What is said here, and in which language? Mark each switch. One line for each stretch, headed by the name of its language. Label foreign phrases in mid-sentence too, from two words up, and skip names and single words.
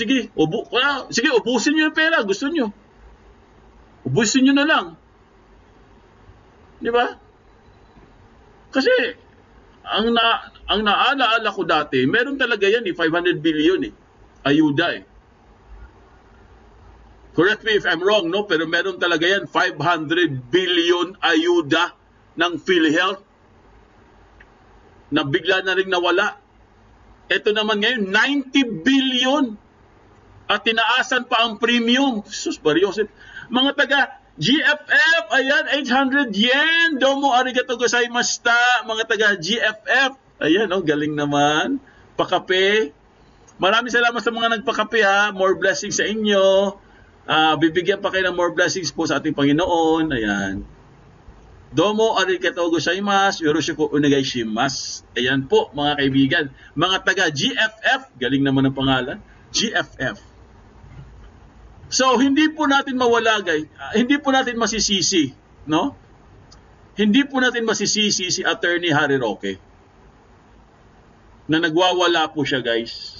Filipino: Sige, ubusin nyo yung pera. Gusto nyo. Ubusin nyo na lang. Di ba? Kasi, ang naalaala ko dati, meron talaga yan 500 billion ayuda
English: Correct me if I'm wrong,
Filipino: no? Pero meron talaga yan 500 billion ayuda ng PhilHealth na bigla na rin nawala. Ito naman ngayon, 90 billion at tinaasan pa ang premium. Sus, Barriosip. Mga taga GFF, ayan, 800 yen.
Japanese: どうもありがとうございました,
Filipino: mga taga GFF. Ayan, galing naman. Pakape. Maraming salamat sa mga nagpakape ha.
English: More blessings
Filipino: sa inyo. Bibigyan pa kayo ng
English: more blessings
Filipino: po sa ating Panginoon. Ayan.
Japanese: どうもありがとうございます、よろしくお願いします.
Filipino: Ayan po mga kaibigan. Mga taga GFF, galing naman ang pangalan. GFF. So hindi po natin mawala guys. Hindi po natin masisisi, no? Hindi po natin masisisi si Attorney Harry Roque na nagwawala po siya guys.